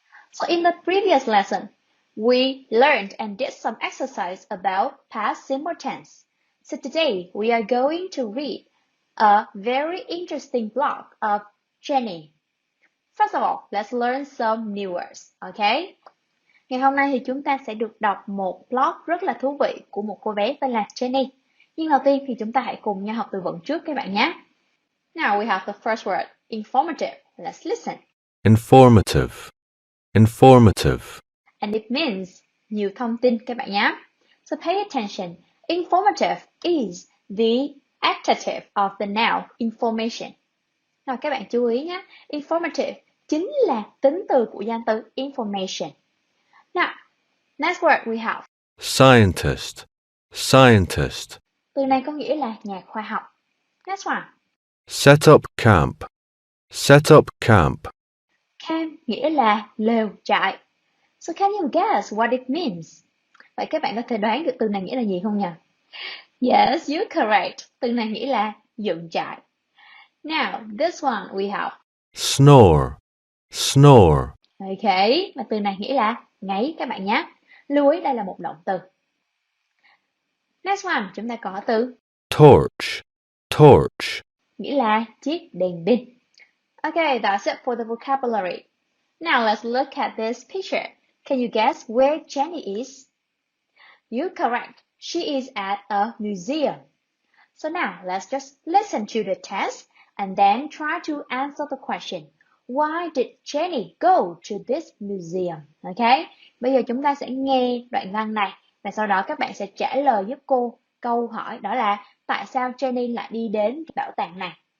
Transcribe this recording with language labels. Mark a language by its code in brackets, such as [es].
[en] So in the previous lesson, we learned and did some exercise about past simple tense. So today we are going to read a very interesting blog of Jenny. First of all, let's learn some new words, okay? [vi] Ngày hôm nay thì chúng ta sẽ được đọc một blog rất là thú vị của một cô bé tên là Jenny. Nhưng đầu tiên thì chúng ta hãy cùng nhau học từ vựng trước các bạn nhé. [en] Now we have the first word, informative. Let's listen. Informative. Informative. And it means [vi] nhiều thông tin các bạn nhé. [en] So pay attention. Informative is the adjective of the noun information. [vi] Nào các bạn chú ý nhé. Informative chính là tính từ của danh từ information. [en] Now, next word we have. Scientist. Scientist. [vi] Từ này có nghĩa là nhà khoa học. [en] Next one. Set up camp. Set up camp. [vi] Camp nghĩa là lều trại. [en] So can you guess what it means? [vi] Vậy các bạn có thể đoán được từ này nghĩa là gì không nhỉ? [en] Yes, you're correct. [vi] Từ này nghĩa là dựng trại. [en] Now, this one we have. Snore. Snore. [vi] Okay, và từ này nghĩa là ngáy các bạn nhé. Lưu ý đây là một động từ. [en] Next one, [vi] chúng ta có từ [en] Torch. Torch. [vi] nghĩa là chiếc đèn pin. [en] Okay, that's it for the vocabulary. Now let's look at this picture. Can you guess where Jenny is? You're correct. She is at a museum. So now let's just listen to the test and then try to answer the question. Why did Jenny go to this museum? Okay? [vi] Bây giờ chúng ta sẽ nghe đoạn văn này và sau đó các bạn sẽ trả lời giúp cô câu hỏi đó là tại sao Jenny lại đi đến bảo tàng này.